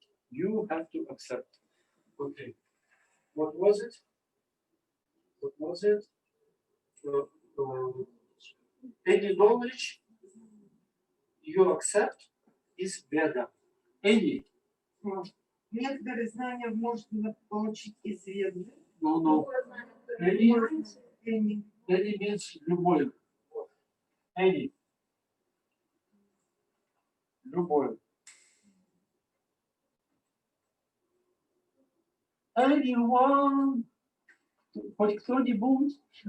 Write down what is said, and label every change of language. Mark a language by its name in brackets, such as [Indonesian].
[English] You have to accept. Okay. What was it? What was it? Any knowledge you accept is Veda. Any. [Russian] Некоторые знания можно получить из веды. [English] No. Any means любой. Any. [Russian] Любой. Anyone. Хоть кто-нибудь.